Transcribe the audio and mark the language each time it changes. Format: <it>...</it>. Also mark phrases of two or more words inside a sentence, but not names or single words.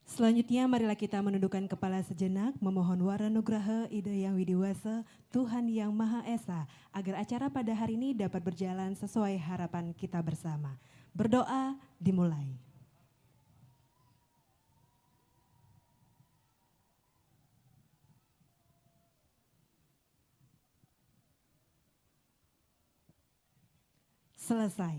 <id>Selanjutnya marilah kita menundukkan kepala sejenak, memohon wara nugraha Ida Yang Widiwasa, Tuhan Yang Maha Esa, agar acara pada hari ini dapat berjalan sesuai harapan kita bersama. Berdoa dimulai. Selesai.</id>